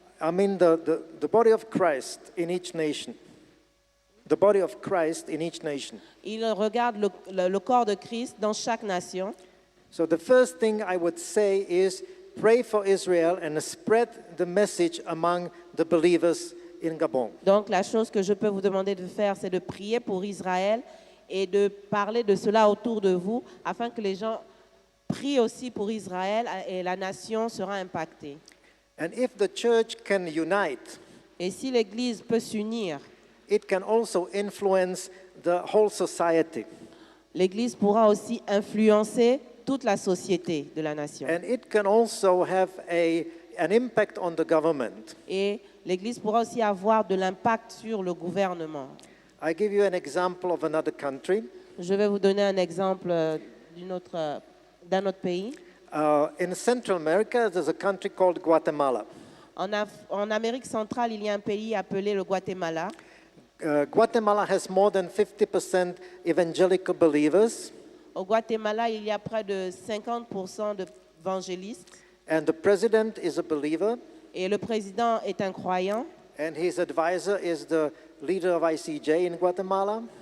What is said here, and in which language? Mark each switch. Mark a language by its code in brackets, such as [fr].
[en] I mean the body of Christ in each nation. The body of Christ in each nation. [fr] Il regarde le corps de Christ dans chaque nation. [en] So the first thing I would say is pray for Israel and spread the message among the believers in Gabon. [fr] Donc la chose que je peux vous demander de faire, c'est de prier pour Israël et de parler de cela autour de vous afin que les gens prient aussi pour Israël et la nation sera impactée. [en] And if the church can unite, [fr] Et si l'Église peut s'unir, [en] it can also influence the whole society. [fr] l'Église pourra aussi influencer toute la société de la nation. [en] And it can also have an impact on the government. [fr] Et l'Église pourra aussi avoir de l'impact sur le gouvernement. [en] I give you an example of another country. [fr] Je vais vous donner un exemple d'un autre pays. [en] In Central America, there's a country called Guatemala. [fr] En Amérique centrale, il y a un pays appelé le Guatemala. [en] Guatemala has more than 50% evangelical believers, [fr] Au Guatemala, il y a près de 50% d'évangélistes. [en] and the president is a believer, [fr] Et le président est un croyant. [en] and his advisor is the leader of ICJ in Guatemala.